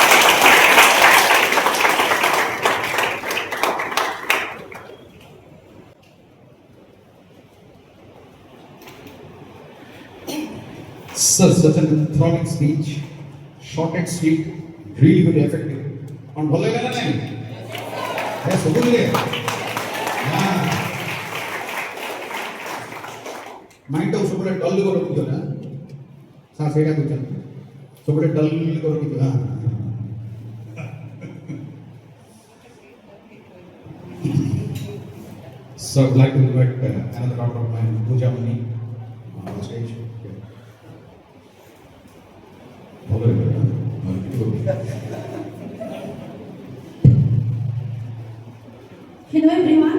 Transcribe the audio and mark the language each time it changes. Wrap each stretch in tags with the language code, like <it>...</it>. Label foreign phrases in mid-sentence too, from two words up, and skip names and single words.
<en>Sir, such an enthralling speech, short and sweet, really very effective.</en> <or>And ଭଲ ଲାଗିଲା ନା ନାଇଁ? ହେ ସବୁଥିଲେ ମାଇଣ୍ଡଟାକୁ ସବୁବେଳେ ଡଲ୍ କରି ରଖିଥିବ ନା ସାର୍ ସେଇଟା କହୁଛନ୍ତି ସବୁବେଳେ ଡଲ୍ କରି ରଖିଥିବ</or> <en>So I'd like to invite another daughter of mine, Pooja Mani, on stage. Hello everyone.</en>